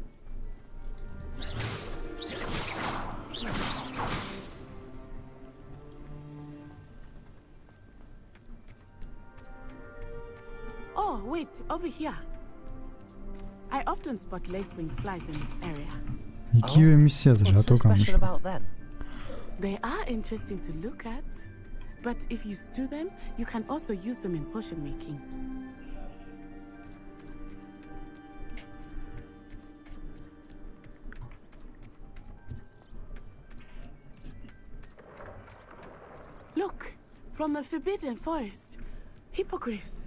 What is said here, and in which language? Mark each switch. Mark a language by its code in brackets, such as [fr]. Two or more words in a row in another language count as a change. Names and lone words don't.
[en] Oh, wait, over here. I often spot lacewing flies in this area. [ka] იგივე მისიაზე რატო [en] Special [ka] გამოშვა? [en] about them. They are interesting to look at, but if you stew them, you can also use them in potion making. Look, from the Forbidden Forest, hippogriffs.